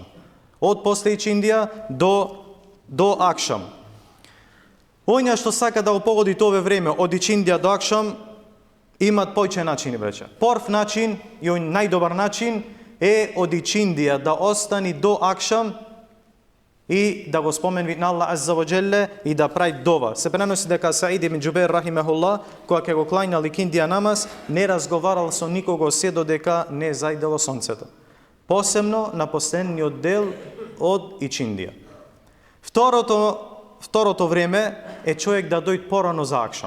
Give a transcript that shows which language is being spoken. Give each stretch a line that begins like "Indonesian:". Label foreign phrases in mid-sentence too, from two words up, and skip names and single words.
Macedonian: Од после ичиндија до акшам. Оња што сака да го погоди тоа време од ичиндија до акшам, имат појче начини, бреќа. Прв начин и ој најдобар начин е од ичиндија да остани до акшам и да го спомени на Аллах
Arabic: عز وجل
Macedonian: и да прави дова. Се преноси дека Саид ибн Џубейр рахимехуллах, кога ќе го клањал икиндија намаз, не разговарал со никого се додека не зајдело сонцето. Посебно на последниот дел од ичиндија. Второто време е човек да дојде порано за акшам.